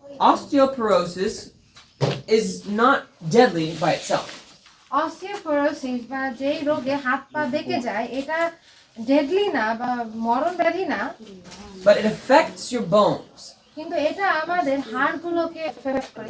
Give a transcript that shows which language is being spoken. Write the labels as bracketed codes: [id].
[en] Osteoporosis is not deadly by itself. [bn] Osteoporosis বা যেই রোগে হাত পা বেঁকে যায় এটা ডেডলি না বা মরণ ব্যাধি না, [en] but it affects your bones. [bn] কিন্তু এটা আমাদের হাড়গুলোকে এফেক্ট করে.